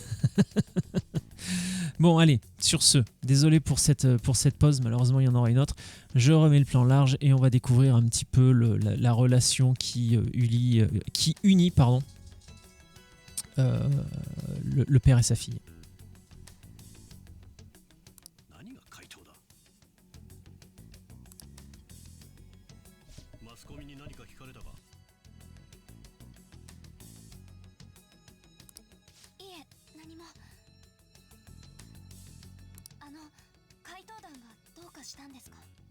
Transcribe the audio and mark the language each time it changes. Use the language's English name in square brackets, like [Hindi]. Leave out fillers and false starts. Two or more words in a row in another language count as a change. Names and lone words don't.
[French] Bon allez, sur ce, désolé pour cette pause, malheureusement il y en aura une autre. Je remets le plan large et on va découvrir un petit peu la relation qui unit pardon, le père et sa fille. [Japanese] 何が怪盗だ。マスコミに何か聞かれたか。いえ、何も。怪盗団がどうかしたんですか。